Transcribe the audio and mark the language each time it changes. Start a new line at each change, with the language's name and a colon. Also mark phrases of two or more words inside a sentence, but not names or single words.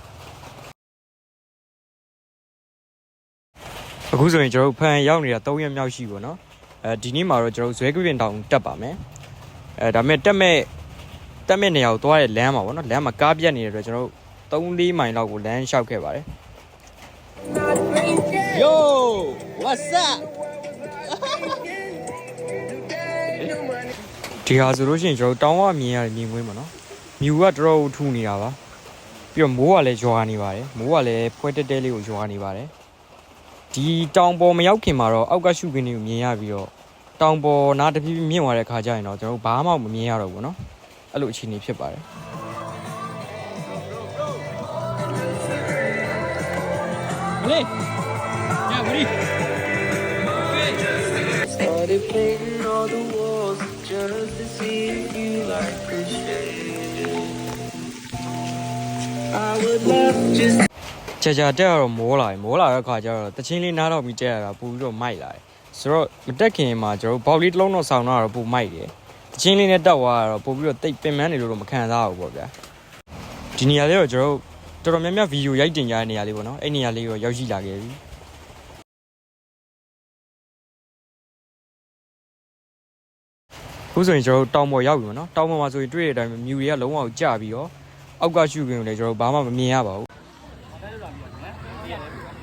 Burmese: အခုဆိုရင်ကျွန်တော်ဖန်ရောက်နေတာ3ရက်မြောက်ရှိပေါ့နော်ဒီနေ့မှာတော့ကျွန်တော်ဇွဲကွပြင်တောင်တက်ပါမယ်ဒါပေမဲ့တက်မဲ့နေရာကိုသွားတဲ့လမ်းမှာပေါ့နော်လမ်းမှာကားပြတ်နေတဲ့အတွက်ကျွန်တော်3-4မိုင်လောက်ကိုလမ်းလျှောက်ခဲ့ပါတယ်
English: Yo what's up
Burmese: ဒီဟာဆိုလို့ရှိရင်ကျွန်တော်တောင်းဝမြင်ရတယ်မြင်ကွင်းပေါ့နော်မြူကတော်တော်ထူနေတာပါပြီးတော့မိုးကလည်းရွာနေပါတယ်မိုးကလည်းဖွဲတဲတဲလေးကိုရွာနေပါတယ်ဒီတောင်ပေါ်မရောက်ခင်မှာတော့အောက်ကရှုခင်းလေးကိုမြင်ရပြီးတော့တောင်ပေါ်နားတဖြည်းဖြည်းမြင့်သွားတဲ့ခါကျရင်တော့ကျွန်တော်ဘာမှမမြင်ရတော့ဘူးနော်အဲ့လိုအခြေအနေဖြစ်ပါတယ်
English: လေညဝရီ Started painting all the walls just to see you like a shade I would love just
Burmese: ကြာတက်တော့မိုးလာတဲ့ခါကျ တော့တချင်းလေးနားတော့ပြီးတက်ရတာပူပြီးတော့မိုက်လာတယ်ဆိုတော့မတက်ခင်မှာကျွန်တော်ဘောက်လေးတစ်လုံးတော့ဆောင်းတော့ပူမိုက်တယ်တချင်းလေးနဲ့တက်သွားတော့ပို့ပြီးတော့တိတ်ပင်ပန်းနေလို့တော့မခံစားဘူးပေါ့ဗျာဒီနေရာလေးတော့ကျွန်တော်တော်တော်များများဗီဒီယိုရိုက်တင်ကြတဲ့နေရာလေးပေါ့နော်အဲ့နေရာလေးတော့ရောက်ရှိလာခဲ့ပြီအခုဆိုရင်ကျွန်တော်တောင်ပေါ်ရောက်ပြီပေါ့နော်တောင်ပေါ်မှာဆိုရင်တွေ့တဲ့အတိုင်းမြူတွေကလုံးဝကျပြီးတော့အောက်ကရှုခင်းကိုလည်းကျွန်တော်ဘာမှမမြင်ရပါဘူး